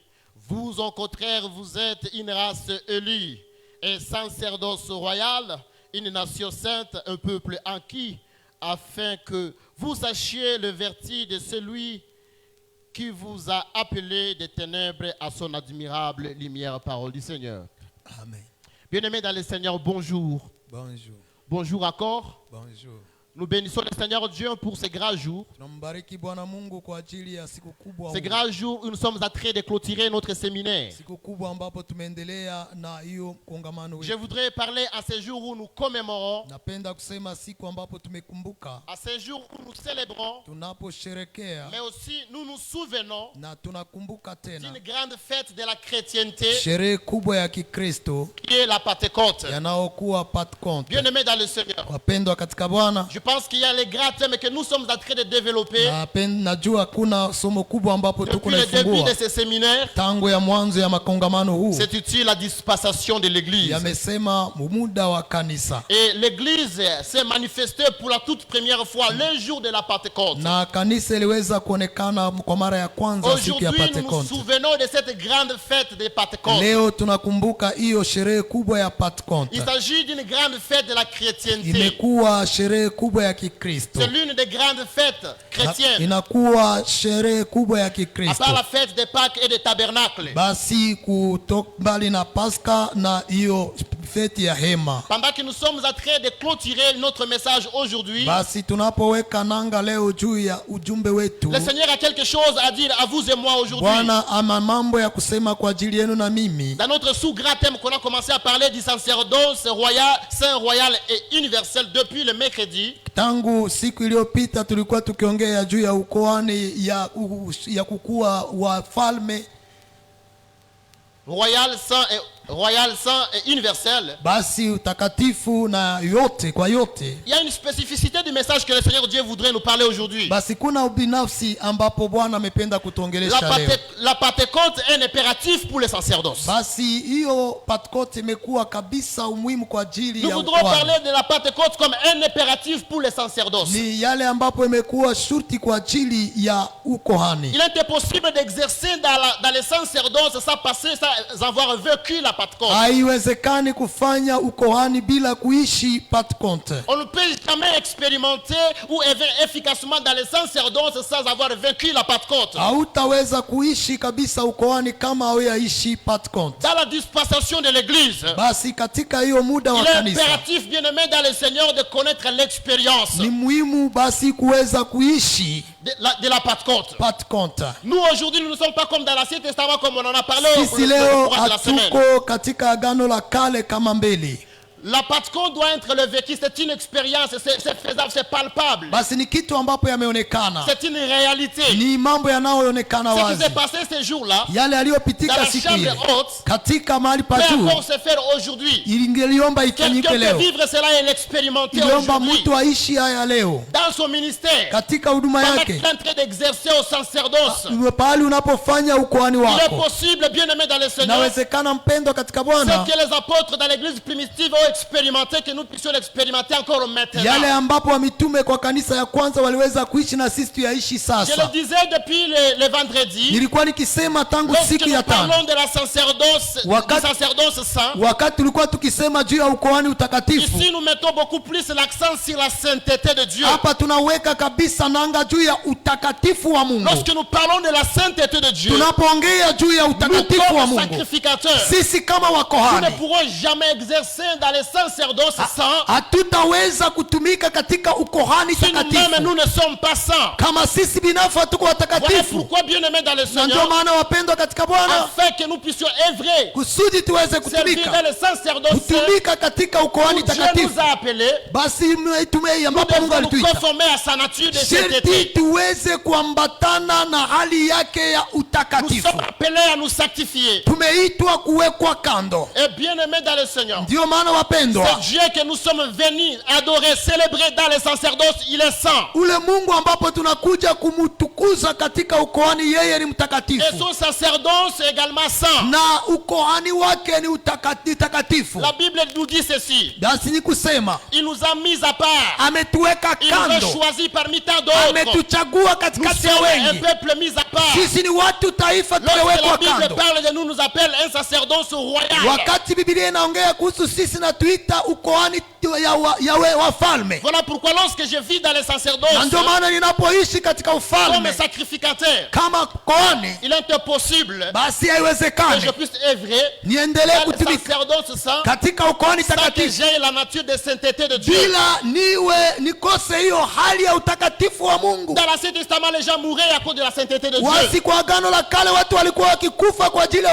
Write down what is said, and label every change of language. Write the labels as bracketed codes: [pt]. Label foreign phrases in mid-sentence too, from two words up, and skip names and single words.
[fr] Vous, au contraire, vous êtes une race élue, un sacerdoce royal, une nation sainte, un peuple acquis, afin que vous sachiez le vertu de celui qui vous a appelé des ténèbres à son admirable lumière. Parole du Seigneur. Amen. Bien-aimés dans le Seigneur, bonjour. Bonjour. Bonjour encore. Bonjour. Nous bénissons le Seigneur Dieu pour ces grands jours. [sw] Tunambariki Bwana Mungu kwa ajili ya siku kubwa. [fr] Ces grands jours où nous sommes en train de clôturer notre séminaire. [sw] Siku kubwa ambapo tumeendelea na hiyo kongamano. [fr] Je voudrais parler à ces jours où nous commémorons. [sw] Napenda kusema siku ambapo tumekumbuka. [fr] À ces jours où nous célébrons. [sw] Tunaposherekea. [fr] Mais aussi nous nous souvenons. [sw] Na tunakumbuka tena. [fr] D'une grande fête de la chrétienté. [sw] Sherehe kubwa ya Kikristo. [fr] Qui est la Pentecôte. [sw] Yanayokuwa Pentecôte. [fr] Bien-aimés dans le Seigneur. [sw] Wapendwa katika Bwana. [fr] Je pense qu'il y a les grands thèmes que nous sommes en train de développer. [sw] Najua kuna somo kubwa ambapo tuko naifungua. [fr] Depuis le début de ce séminaire. [sw] Tangu ya mwanzo ya makongamano huu. [fr] C'est utile la dispensation de l'église. [sw] Yamesema muda wa kanisa. [fr] Et l'église s'est manifestée pour la toute première fois le jour de la Pentecôte. [sw] Na kanisa iliweza kuonekana kwa mara ya kwanza siku ya Pentecoste. [fr] Aujourd'hui nous nous souvenons de cette grande fête de Pentecôte. [sw] Leo tunakumbuka hiyo sherehe kubwa ya Pentecoste. [fr] Il s'agit d'une grande fête de la chrétienté. [sw] Imekuwa sherehe kubwa ya Kikristo. [fr] C'est l'une des grandes fêtes chrétiennes. [sw] Inakuwa sherehe kubwa ya Kikristo. [fr] À part la fête de Pâques et de Tabernacle. [sw] Basi kutoka mbali na Pasaka na hiyo fête ya hema. [fr] Pendant que nous sommes en train de clôturer notre message aujourd'hui. [sw] Basi tunapoweka nanga leo juu ya ujumbe wetu. [fr] Le Seigneur a quelque chose à dire à vous et moi aujourd'hui. [sw] Bwana ama mambo ya kusema kwa ajili yenu na mimi. [fr] Dans notre sous-grand thème qu'on a commencé à parler du sacerdoce royal, saint royal et universel depuis le mercredi. [sw] Tangu siku iliyopita tulikuwa tukiongea juu ya ukoani ya kukua wafalme. [fr] Royal, saint et universel. [sw] Basi utakatifu na yote kwa yote. [fr] Il y a une spécificité du message que le Seigneur Dieu voudrait nous parler aujourd'hui. [sw] Basi kuna ubinafsi ambapo Bwana amependa kutuongelesha leo. [fr] La Pentecôte est un impératif pour le sacerdoce. [sw] Basi hiyo Pentecôte imekuwa kabisa umuhimu kwa ajili ya [fr] Nous voudrons parler de la Pentecôte comme un impératif pour le sacerdoce. [sw] Ni yale ambapo imekuwa shurti kwa ajili ya ukohani. [fr] Il est impossible d'exercer dans le sacerdoce sans passer, sans avoir vécu la Pentecôte. [sw] Haiwezekani kufanya ukohani bila kuishi Pentecôte. [fr] On ne peut jamais expérimenter ou efficacement dans le sacerdoce sans avoir vécu la Pentecôte. [sw] Hautaweza kuishi kabisa ukohani kama hauishi Pentecôte. [fr] Dans la dispensation de l'église. [sw] Basi katika hiyo muda wa kanisa. [fr] Il est impératif, bien-aimé dans le Seigneur, de connaître l'expérience. [sw] Ni muhimu basi kuweza kuishi [fr] de la Pentecôte. Nous aujourd'hui nous ne sommes pas comme dans l'Ancien Testament comme on en a parlé au cours de la semaine. [sw] Katika agano la kale kama mbele. [fr] La Pentecôte doit être le vécu, c'est une expérience, c'est faisable, c'est palpable. [sw] Basi ni kitu ambapo yameonekana. [fr] C'est une réalité. [sw] Ni mambo yanayoonekana wazi. [fr] Ce qui s'est passé ces jours-là. [sw] Yale yaliyopitika siku ile. Katika mahali pa juu. [fr] Peut se faire aujourd'hui. [sw] Ingeliomba ifanyike leo. [fr] Quelqu'un peut vivre cela et l'expérimenter aujourd'hui. [sw] Iliomba mtu aishi haya leo. [fr] Dans son ministère. [sw] Katika huduma yake. [fr] En train d'exercer au sacerdoce. [sw] Pahali unapofanya ukohani wako. [fr] Il est possible, bien-aimé dans le Seigneur. [sw] Nawezekana mpendo katika Bwana. [fr] C'est que les apôtres dans l'église primitive ont expérimenté, que nous puissions l'expérimenter encore maintenant. [sw] Yale ambapo wa mitume kwa kanisa ya kwanza waliweza kuishi na sisi tuyaishi [fr] Je [sw] sasa. [fr] le disais depuis le vendredi. [sw] Nilikuwa nikisema tangu [fr] Lorsque [sw] siku [fr] nous [sw] ya tano, [fr] parlons de la sacerdoce, du sacerdoce saint, [sw] wakati tulikuwa tukisema juu ya ukoani utakatifu, [fr] ici nous mettons beaucoup plus l'accent sur la sainteté de Dieu. [sw] hapa tunaweka kabisa nanga juu ya utakatifu wa Mungu. [fr] Lorsque nous parlons de la sainteté de Dieu, [sw] Tunapoongea juu ya [fr] nous [sw] utakatifu wa [fr] comme [sw] Mungu, [fr] sacrificateurs, [sw] sisi kama [fr] nous ne [sw] wakohani [fr] pourrons jamais exercer dans les sacerdoces saints [sw] hatutaweza kutumika katika ukohani [fr] si nous-mêmes [sw] takatifu [fr] nous ne sommes pas saints. [sw] kama sisi binafsi hatuko [fr] Voilà [sw] watakatifu. [fr] pourquoi, bien-aimés dans le [sw] Na ndio [fr] Seigneur, [sw] maana wapendwa katika Bwana, [fr] afin que nous puissions œuvrer, [sw] kusudi tuweze [fr] servir dans [sw] kutumika [fr] le sacerdoce saint, [sw] kutumika katika ukoani [fr] où Dieu [sw] takatifu, [fr] nous a appelés, [sw] basi tumei [fr] nous [sw] ambapo Mungu [fr] devons nous [sw] alituita, [fr] conformer à sa nature de [sw] sherti [fr] sainteté. [sw] tuweze kuambatana na hali yake ya [fr] Nous [sw] utakatifu. [fr] sommes appelés à nous sanctifier. [sw] Tumeitwa kuwekwa kando. [fr] Et bien-aimés dans le Seigneur, [sw] Ndio maana wapendwa, [fr] ce Dieu que nous sommes venus adorer, célébrer dans les sacerdoces, il est saint. [sw] ule Mungu ambapo tunakuja kumtukuza katika ukoani, yeye ni [fr] Et [sw] mtakatifu [fr] son sacerdoce est également saint. [sw] na ukoani wake ni takatifu. [fr] La Bible nous dit ceci. [sw] Basi ni kusema [fr] Il nous a mis à part. [sw] ametuweka [fr] Il nous a [sw] kando, [fr] choisis parmi tant d'autres. [sw] ametuchagua [fr] Nous [sw] katikati ya [fr] sommes un [sw] wengi. [fr] peuple mis à part. [sw] Sisi ni watu taifa [fr] Lorsque la [sw] tumewekwa [fr] Bible [sw] kando. [fr] parle de nous, nous appelle un sacerdoce royal. [sw] Wakati Biblia inaongea kuhusu sisi na tuita ukoani ya wafalme. [fr] Voilà pourquoi lorsque je vis dans les [sw] Na [fr] sacerdoces [sw] ndio maana ninapoishi katika [fr] comme [sw] ufalme [fr] sacrificateur, [sw] kama koani, [fr] il est impossible [sw] basi [fr] que je [sw] haiwezekani [fr] puisse œuvrer [sw] niendelee [fr] dans les [sw] kutumika [fr] sacerdoces saints [sw] katika ukoani [fr] sans que [sw] takatifu [fr] j'aie la nature de sainteté de Dieu. [sw] bila nikose hiyo hali ya utakatifu wa Mungu. [fr] Dans l'Ancien Testament, les gens mouraient à cause de la sainteté de Dieu. [sw] Wasi kwa agano la kale watu walikuwa wakikufa kwa ajili ya